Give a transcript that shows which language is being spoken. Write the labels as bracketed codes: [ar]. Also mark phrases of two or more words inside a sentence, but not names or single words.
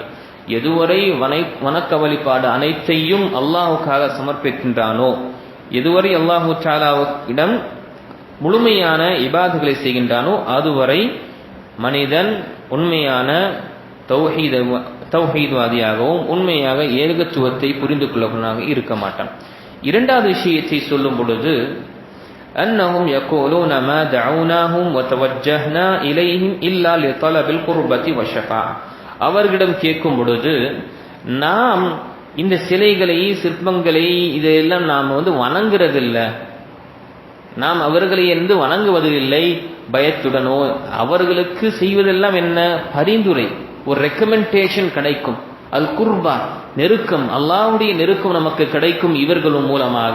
[ta] எதுவரை வணக்க வழிபாடு அனைத்தையும் அல்லாஹுக்காக சமர்ப்பிக்கின்றானோ, எதுவரை அல்லாஹு தஆலாவிடம் முழுமையான இபாதுகளை செய்கின்றானோ அதுவரை மனிதன் உண்மையான தௌஹீத்வாதியாகவும் உண்மையாக ஏகத்துவத்தை புரிந்து கொள்ளவனாக இருக்க மாட்டான். இரண்டாவது விஷயத்தை சொல்லும் பொழுது [ar] أنهم يقولون ما دعوناهم وتوجهنا إليهم إلا لطلب القربة والشفاعة. [ta] அவர்களிடம் கேட்கும் பொழுது நாம் இந்த சிலைகளை சிற்பங்களை இதெல்லாம் நாம் வணங்குறதில்லை, நாம் அவர்களை வணங்குவதில்லை பயத்துடனோ. அவர்களுக்கு செய்வதெல்லாம் என்ன? பரிந்துரை, ஒரு ரெக்கமெண்டேஷன் கிடைக்கும். [ar] القربة, [ta] நெருக்கம், அல்லாஹ்வுடைய நெருக்கம் நமக்கு கிடைக்கும் இவர்களும் மூலமாக.